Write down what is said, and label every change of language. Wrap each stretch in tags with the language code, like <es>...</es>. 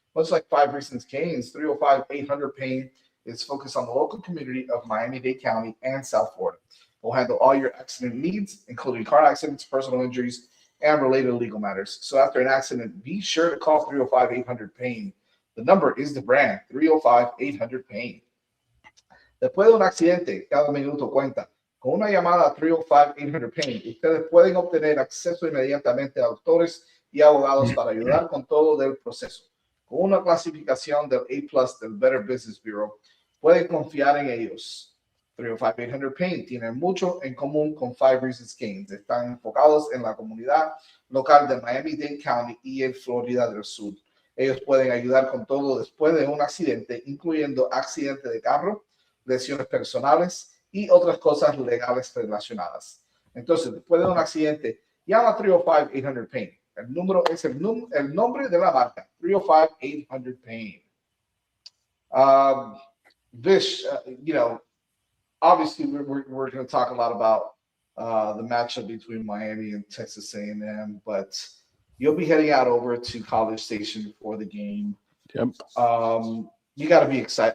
<en>Much like 5 Reasons Canes, 305-800-PAIN is focused on the local community of Miami-Dade County and South Florida. We'll handle all your accident needs, including car accidents, personal injuries, and related legal matters. So after an accident, be sure to call 305-800-PAIN. The number is the brand, 305-800-PAIN.</en> <es>Después de un accidente, cada minuto cuenta. Con una llamada a 305-800-PAIN, ustedes pueden obtener acceso inmediatamente a doctores y abogados para ayudar con todo el proceso. Con una clasificación del A+ del Better Business Bureau, pueden confiar en ellos. 305-800-PAIN tienen mucho en común con 5 Reasons Canes. Están enfocados en la comunidad local de Miami-Dade County y en Florida del Sur. Ellos pueden ayudar con todo después de un accidente, incluyendo accidente de carro, lesiones personales y otras cosas legales relacionadas. Entonces, después de un accidente, llama 305-800-PAIN. El número es el nombre de la marca, 305-800-PAIN.</es> <en>Vish, obviously we're going to talk a lot about the matchup between Miami and Texas A&M, but you'll be heading out over to College Station for the game. Yep. You got to be excited.</en>